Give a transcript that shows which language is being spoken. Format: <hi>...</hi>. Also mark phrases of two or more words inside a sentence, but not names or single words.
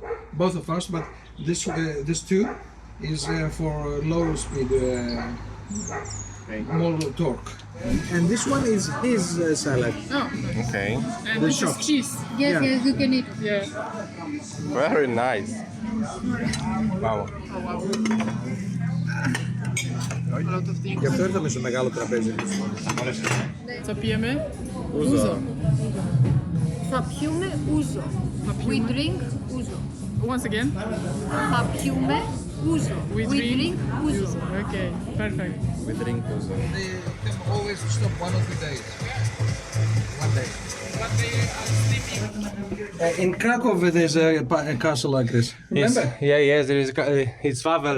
<en>Both are fast, but this 2 is for low speed, more torque. And this one is his salad. Oh, Okay. and this is shops. cheese. Yes, yes, you can eat. Yeah. Very nice. Wow. A lot of things.</en> <el>Γι' αυτό ήρθαμε στο μεγάλο τραπέζι.</el> <pl>Co pijemy? Uzo.</pl> <el>Θα πιούμε ούζο.</el> <en>We drink ούζο. Once again?</en> <el>Θα πιούμε ούζο.</el> <en>We drink ούζο. Okay, perfect. We drink also. They can always stop 1 or 2 days. 1 day. But they are sleeping. In Krakow there's a castle like this. Remember? Yes, there is. It's Wawel.</en>